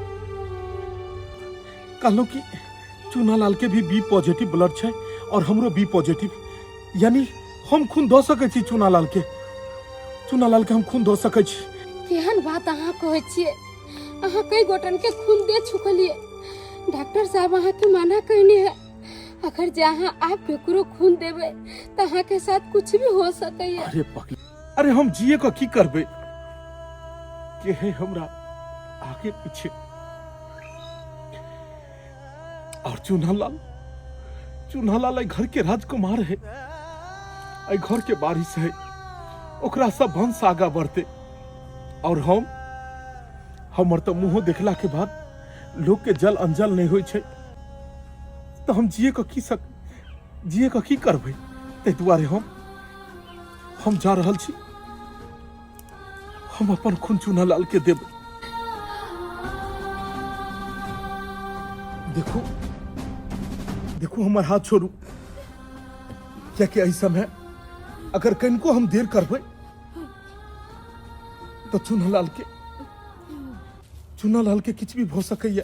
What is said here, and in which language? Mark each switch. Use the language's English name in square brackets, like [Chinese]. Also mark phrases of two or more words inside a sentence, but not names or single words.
[Maithili] कहलो कि चुनालाल के भी बी पॉजिटिव ब्लड छै और हमरो बी पॉजिटिव, यानी हम खून दो सकै छी चुनालाल के हम खून दो सकै छी। केहन बात अहाँ कहै छियै? अहाँ कई गोटन के खून दे चुकलिए। डॉक्टर साहब अहाँ के मना कहने है अगर जहाँ आप केकरो खून देवे तो अहाँ के साथ कुछ भी हो सके। अरे पगली, अरे हम जिए का की करबे? के है हमरा आगे पीछे। और चुनालाल घर के राजकुमार है, घर के बारिश है, ओकरा सब वंश आगा बढ़ते। और हमर तो मुंह देखला के बाद लोग के जल अंजल नहीं होय छै, तो हम जिए का की करबै? ते दुआरे हम जा रहल छी। हम अपन खून चुनालाल के देब। देखो हमर हाथ छोड़ू, क्या कि एहि समय अगर कनको हम देर करबै तो चुनालाल के किछ भी भ सकैया।